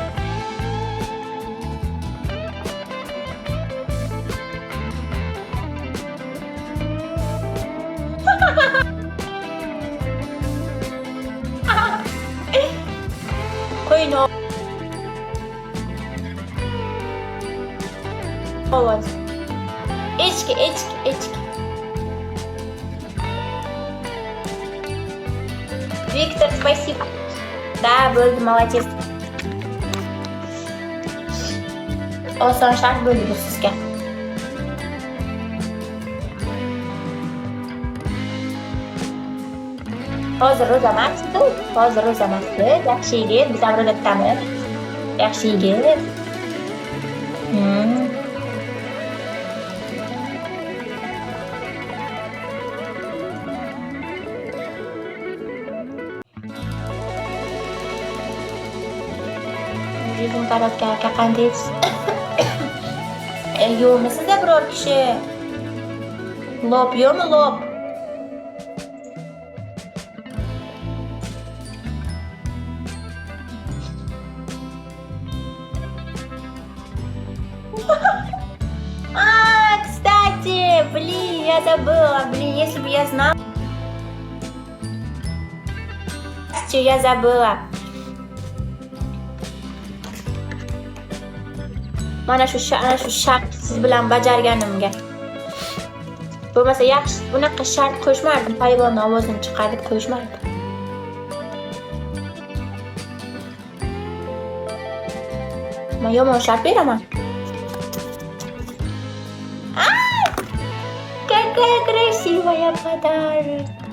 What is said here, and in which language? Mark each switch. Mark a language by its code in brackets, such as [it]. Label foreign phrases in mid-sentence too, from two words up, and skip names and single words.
[uz] Qo'yni ovozi. Echki. [ru] Виктор, спасибо. Да, [uz] bo'ldi, молодец. Oson shart bo'ldi bu sizga. Hozir ro'za emasdi. Yaxshi yigit, biz ham ro'zadamiz. Yaxshi yigit. Bizim tarafga qandaysiz? Yo'qmi sizda biror kishi? Lob yo'qmi, lob? [ru] Кстати, я забыла, если бы я знала. Я забыла. [uz] Mana shu shart siz bilan bajarganimga. Bo'lmasa yaxshi, bunaqa shart qo'shmardim, hayvonning ovozini chiqarib qo'shmardim. Men yomon shart beraman. [ru] Какая красивая подарок.